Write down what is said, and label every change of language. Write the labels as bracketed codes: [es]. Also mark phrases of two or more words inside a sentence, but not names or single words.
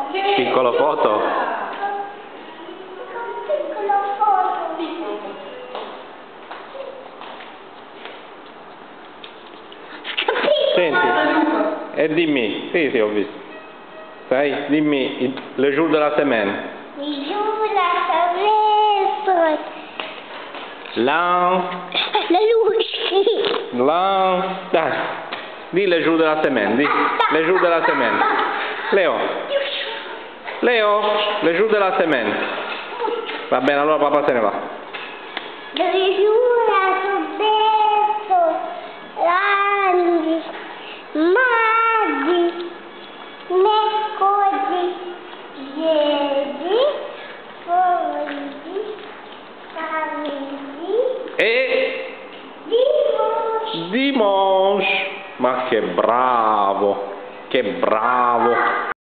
[it] Piccolo foto? Piccolo foto. Senti, e dimmi, sì, ho visto. Sai, dimmi, [fr] le jour de la semaine. [it] Il giorno della semaine. La luce. Dai, di [fr] le jour de la semaine, [it] di, [fr] le jour de la semaine. Leo, le jour de la semaine. [it] Va bene, allora papà se ne va. Le giorno bello. [fr] Grandi. Mardi. [it] Mercoledì. Giovedì. Venerdì. [fr] Samedi. [it] E [fr] Dimanche. dimanche. [it] Ma che bravo, che bravo.